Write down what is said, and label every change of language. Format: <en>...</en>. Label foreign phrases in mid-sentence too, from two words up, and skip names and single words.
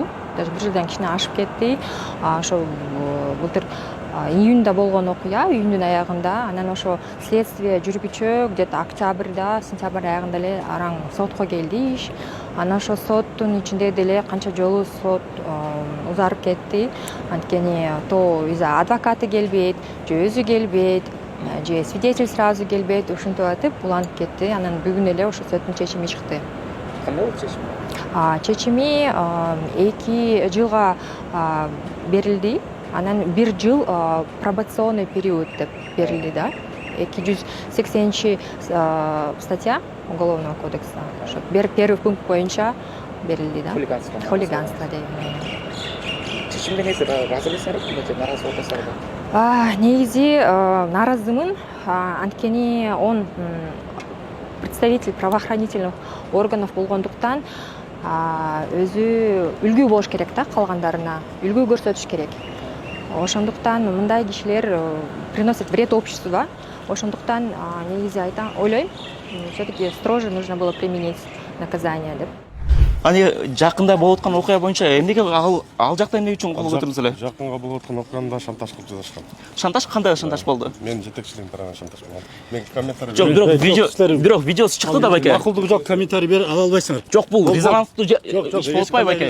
<ky>Даже 1 жылдан кичине ашып кетти. Ошо былтыр июнда болгон окуя, июндун аягында. Анан ошо следствие жүргүчө где-то октябрда, сентябрь аягында эле араң сотко келди иш. Анан ошо соттун ичинде деле канча жолу сот узарып кетти. Анткени</ky> <ru>то из-за адвокаты</ru> <ky>келбейт, же өзү келбейт, же</ky> <ru>свидетель сразу</ru> <ky>келбейт. Ушинтип атып уланып кетти. Анан бүгүн эле ошо соттун чечими чыкты. Кандай болду чечим? Чечими 2 жылга берилди. Анан 1 жыл</ky> <ru>пробационный период</ru> <ky>деп берилди да.</ky> <ru>280 статья Уголовного кодекса.</ru> <ky>Ошо</ky> <ru>первый пункт</ru> <ky>боюнча берилди да. Хулиганство дейм. Чечимге негизи ыраазы элесиңерби же нааразы болбосуңарбы? Негизи нааразымын. Анткени</ky> <ru>он представитель правоохранительных органов</ru> <ky>болгондуктан өзү үлгү болуш керек да, калгандарына үлгү көрсөтүш керек. Ошондуктан мындай кишилер</ky> <ru>приносят вред обществу</ru> <ky>да. Ошондуктан негизи ойлойм,</ky> <ru>все-таки строже нужно было применить</ru> <ky>наказание деп. Жакында болуп аткан окуя боюнча эмнеге ал жакта эмне үчүн кол көтөрдүңүз эле? Жакынга болуп аткан окуяда шантаж кылып жатышкан. Шантаж кандай шантаж болду? Мен жетекчилигим тарабынан шантаж болгон. Мен комментарий Жок, бирок видеосу чыкты да байке. Макулдугу жок, комментарий бере ала албайсыңар. Жок, бул резонанстуу иш болуп атпайбы байке?</ky>